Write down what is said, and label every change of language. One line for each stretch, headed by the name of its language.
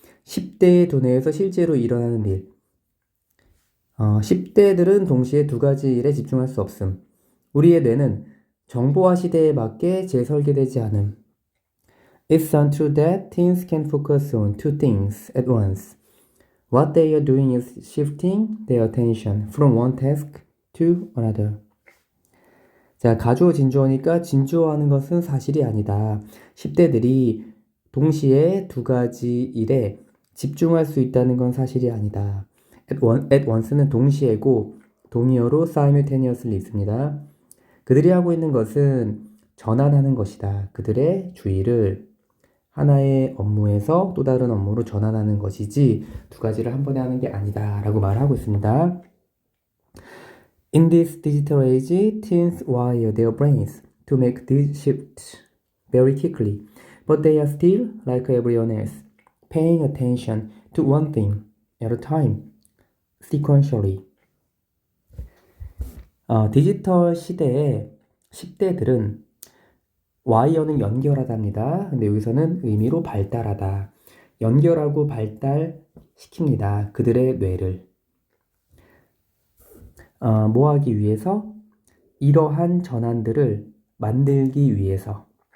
Korean: 10대의 두뇌에서 실제로 일어나는 일. 10대들은 동시에 두 가지 일에 집중할 수 없음. 우리의 뇌는 정보화 시대에 맞게 재설계되지 않음.
English: It's untrue that teens can focus on two things at once. What they are doing is shifting their attention from one task to another.
Korean: 자, 가주어 진주어니까 진주어하는 것은 사실이 아니다. 10대들이 동시에 두 가지 일에 집중할 수 있다는 건 사실이 아니다. at once는 동시에고 동의어로 simultaneously 있습니다. 그들이 하고 있는 것은 전환하는 것이다. 그들의 주의를 하나의 업무에서 또 다른 업무로 전환하는 것이지 두 가지를 한 번에 하는 게 아니다 라고 말하고 있습니다.
English: In this digital age, teens wire their brains to make these shifts very quickly, but they are still, like everyone else, paying attention to one thing at a time, sequentially.
Korean: 디지털 시대에 10대들은 와이어는 연결하답니다. 근데 여기서는 의미로 발달하다. 연결하고 발달시킵니다. 그들의 뇌를. 뭐 하기 위해서? 이러한 전환들을 만들기 위해서.